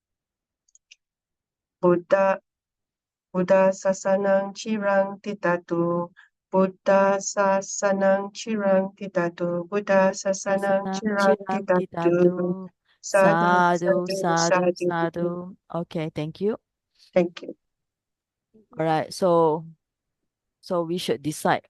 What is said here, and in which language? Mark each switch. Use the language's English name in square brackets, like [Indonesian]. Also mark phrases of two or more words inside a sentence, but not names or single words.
[Pali] Buddha sasanang cirang titatu. Buddha sasanang cirang titatu. Buddha sasanang cirang Chiram titatu. kitatu. Sadhu, Sadhu, sadhu, sadhu, sadhu. sadhu. [English] Okay, thank you. Thank you. All right, so we should decide